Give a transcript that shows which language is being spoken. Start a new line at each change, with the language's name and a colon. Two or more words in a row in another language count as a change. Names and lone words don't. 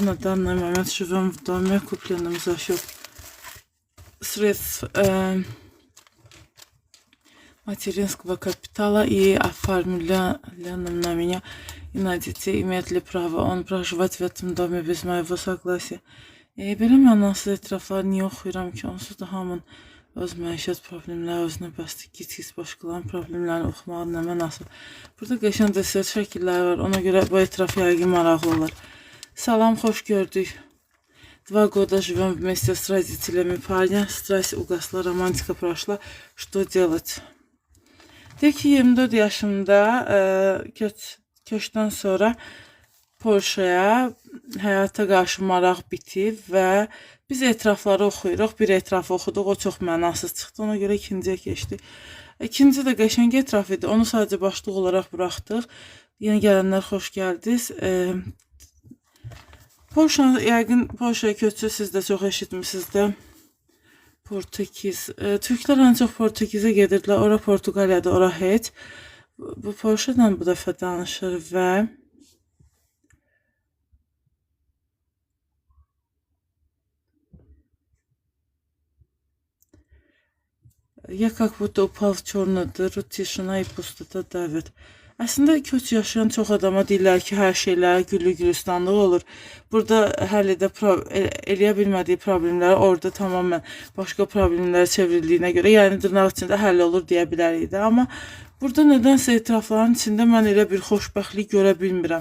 Russian: На данный момент живем в доме, купленном за счет средств материнского капитала и оформленным на меня и на детей. Имеет ли право он проживать в этом доме без моего согласия?
Azerbaijani: Belə mənasız etirafları niyə oxuyuram ki, onsuz da hamının öz məişət problemləri özünə bəsdir. Gec-gec başqalarının problemlərini oxumağın nə mənası? Burada qəşəng dəstək şəkilləri var, ona görə bu etiraf yəqin maraqlı olur. Salam, xoş gördük.
Russian: 2 года живем вместе с родителями парня. Страсть угасла, романтика прошла. Что делать?
Azerbaijani: Deyək ki, 24 yaşımda köçdən sonra Polşaya həyata qarşı maraq bitib və biz etirafları oxuyuruq. Bir etirafı oxuduq, o çox mənasız çıxdı. Ona görə ikinciyə keçdik. İkinci də qəşəng etiraf idi. Onu sadəcə başlıq olaraq buraxdıq. Yeni gələnlər xoş gəldiniz. Yəqin Polşaya köçü siz də çox eşitmişsiniz də. Portekiz. Türklər ən çox Portekizə gedirdilər. Ora Portuqaliyadır, ora heç. Bu Polşadan bu dəfə danışır və
Russian: я как будто упал в черную дыру, тишина и пустота давит.
Azerbaijani: Əslində köç yaşayan çox adama deyirlər ki, hər şeylər güllü-gülistanlıq olur. Burada həll eləyə bilmədiyi problemləri orada tamamən başqa problemlərə çevrildiyinə görə, yəni dırnaq içində həll olur deyə bilərik də. Amma burada nədənsə etirafların içində mən elə bir xoşbəxtlik görə bilmirəm.